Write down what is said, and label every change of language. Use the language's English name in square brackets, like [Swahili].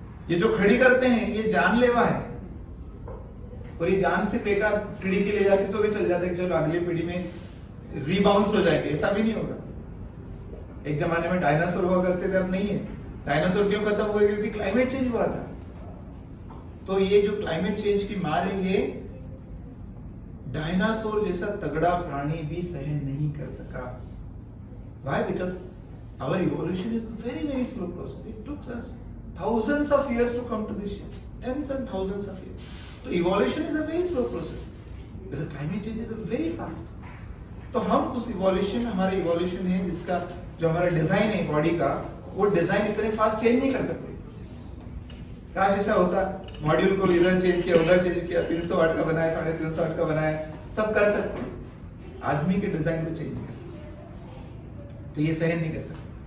[Hindi] ये जो खड़ी करते हैं ये जानलेवा है, और ये जान से बेकार पीढ़ी के ले जाती तो भी चल जाता है, चलो अगली पीढ़ी में रीबाउंस हो जाएंगे, ऐसा भी नहीं होगा। एक जमाने में डायनासोर हुआ करते थे, अब नहीं है। डायनासोर क्यों खत्म हुए? क्योंकि क्लाइमेट चेंज हुआ था। तो ये जो क्लाइमेट चेंज की मार है, ये डायनासोर जैसा तगड़ा प्राणी भी सहन नहीं कर सका। [English] Why? Because our evolution is very slow process. It took us thousands of years to come to this shit. Tens and thousands of years. So evolution is a very slow process. Because climate change is a very fast. [Hindi] तो हम उस evolution, हमारा evolution है जिसका जो हमारा design है body का, वो डिजाइन इतने फास्ट चेंज नहीं कर सकते। काश ऐसा होता, मॉड्यूल को इधर चेंज किया, उधर चेंज किया, 300 वाट का बनाया, 350 वाट का बनाया, सब कर सकते। आदमी के डिजाइन को चेंज नहीं कर सकते, तो ये सहन नहीं कर सकते।